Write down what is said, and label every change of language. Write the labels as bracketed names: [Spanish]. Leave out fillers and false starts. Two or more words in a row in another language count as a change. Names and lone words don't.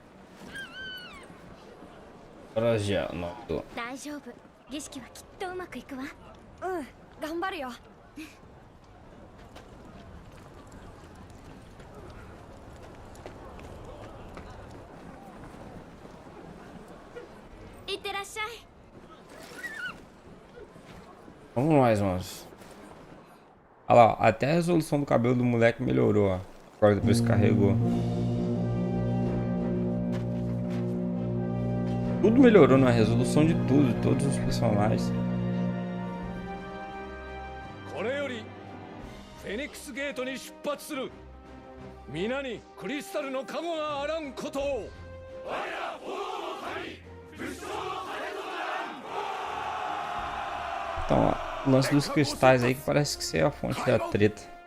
[Portuguese] Agora já, não tô. [Japanese] 大丈夫。儀式はきっとうまくいくわ。うん、頑張るよ。いってらっしゃい。 [Portuguese] Vamos mais, manos. Olha lá, ó, até a resolução do cabelo do moleque melhorou, ó. Agora depois que carregou. Tudo melhorou na resolução de tudo, de todos os personagens. [Japanese] これよりフェニックスゲートに出発する。皆にクリスタルの加護があらんことを。 [Portuguese] Então, ó, o lance dos cristais aí que parece que ser a fonte da treta.